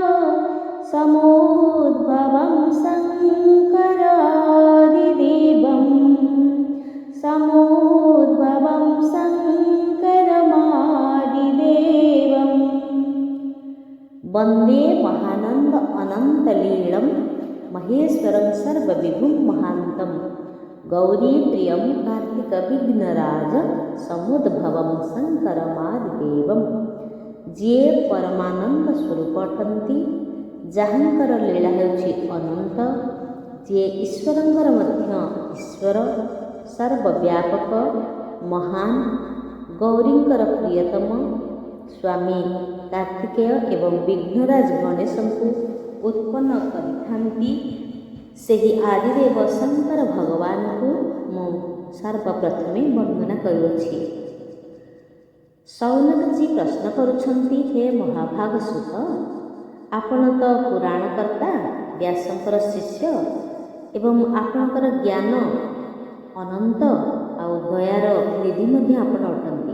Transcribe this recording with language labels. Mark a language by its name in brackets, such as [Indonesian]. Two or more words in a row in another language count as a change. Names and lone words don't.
[Sanskrit] समुद्भवं शङ्करादिदेवं समुद्भवं शङ्करमादिदेवं वन्दे महानंद अनंतलीलं महेश्वरं सर्वविभुं महान्तं गौरीप्रियं कार्तिकविघ्नराज समुद्भवं शङ्करमादिदेवं। [Odia] ଯେ ପରମାନନ୍ଦ ସ୍ୱରୂପ ଅଟନ୍ତି, ଯାହାଙ୍କର ଲୀଳା ହେଉଛି ଅନନ୍ତ, ଯେ ଈଶ୍ୱରଙ୍କର ମଧ୍ୟ ଈଶ୍ୱର ସର୍ବବ୍ୟାପକ ମହାନ, ଗୌରୀଙ୍କର ପ୍ରିୟତମ ସ୍ୱାମୀ କାର୍ତ୍ତିକେୟ ଏବଂ ବିଘ୍ନରାଜ ଗଣେଶଙ୍କୁ ଉତ୍ପନ୍ନ କରିଥାନ୍ତି ସେହି ଆଦିଦେବ ଶଙ୍କର ଭଗବାନ କୁ ମୁଁ ସର୍ବପ୍ରଥମେ ବନ୍ଦନା କରୁଛି। ଶୌନକ ଜୀ ପ୍ରଶ୍ନ କରୁଛନ୍ତି, ହେ ମହାଭାଗ ସୂତ, ଆପଣ ତ ପୁରାଣକର୍ତ୍ତା ବ୍ୟାସଙ୍କର ଶିଷ୍ୟ ଏବଂ ଆପଣଙ୍କର ଜ୍ଞାନ ଅନନ୍ତ ଆଉ ଦୟାର ନିଧି ମଧ୍ୟ ଆପଣ ଅଟନ୍ତି।